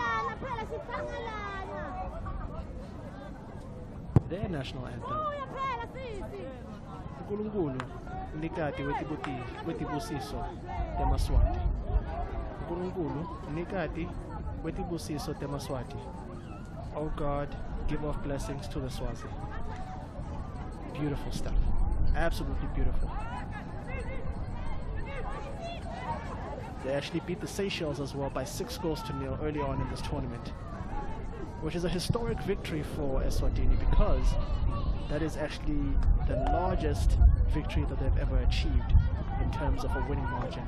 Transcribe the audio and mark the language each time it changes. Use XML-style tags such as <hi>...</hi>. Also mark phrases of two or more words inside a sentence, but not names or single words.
<en>Their national anthem.</en> <ss>Nkulunkulu nikati wetibusiso temaswati. Nkulunkulu nikati wetibusiso temaswati.</ss> <en>Oh God, give off blessings to the Swazi. Beautiful stuff. Absolutely beautiful. They actually beat the Seychelles as well by 6-0 early on in this tournament, which is a historic victory for Eswatini, because that is actually the largest victory that they've ever achieved in terms of a winning margin.</en>